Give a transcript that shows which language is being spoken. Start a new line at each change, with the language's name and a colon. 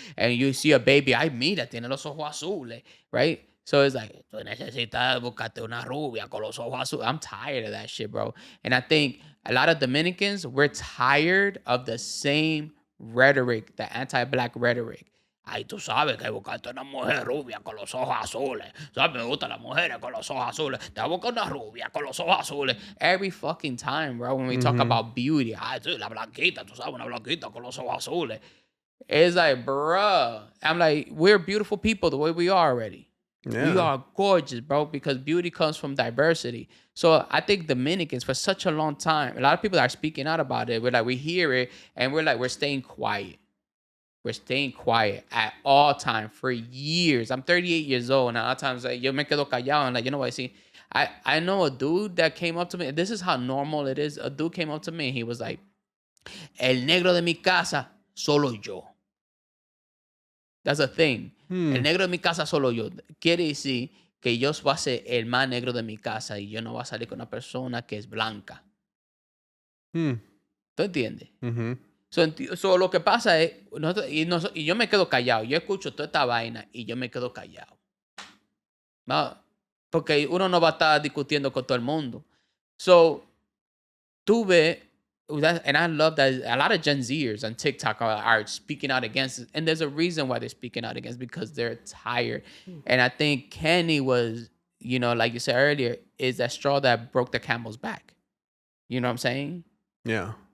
English: And you see a baby,
Spanish: ay, mira, tiene los ojos azules,
English: right? So it's like,
Spanish: tú necesitas buscarte una rubia con los ojos azules.
English: I'm tired of that shit, bro. And I think a lot of Dominicans, we're tired of the same rhetoric, the anti-black rhetoric.
Spanish: Ay, tú sabes que buscaste una mujer rubia con los ojos azules. ¿Sabes? Me gustan las mujeres con los ojos azules. Te voy a buscar una rubia con los ojos azules.
English: Every fucking time, bro, when we talk about beauty.
Spanish: Ay, sí, la blanquita, tú sabes, una blanquita con los ojos azules.
English: It's like, bro. I'm like, we're beautiful people the way we are already. Yeah. We are gorgeous, bro, because beauty comes from diversity. So I think Dominicans, for such a long time, a lot of people are speaking out about it. We're like, we hear it, and we're staying quiet. We're staying quiet at all time for years. I'm 38 years old, and at times like,
Spanish: yo me quedo callado,
English: and like, you know what I see? I know a dude that came up to me. This is how normal it is. A dude came up to me, and he was like,
Spanish: el negro de mi casa, solo yo.
English: That's a thing.
Spanish: El negro de mi casa, solo yo. Quiere decir que yo voy a ser el más negro de mi casa y yo no voy a salir con una persona que es blanca. ¿Tú entiendes?
English: So
Spanish: lo que pasa es, y yo me quedo callado. Yo escucho toda esta vaina y yo me quedo callado. No, porque uno no va a estar discutiendo con todo el mundo.
English: So,
Spanish: tú ves,
English: and I love that a lot of Gen Zers on TikTok are speaking out against it. And there's a reason why they're speaking out against, because they're tired. And I think Kenny was, you know, like you said earlier, is that straw that broke the camel's back. You know what I'm saying? Yeah.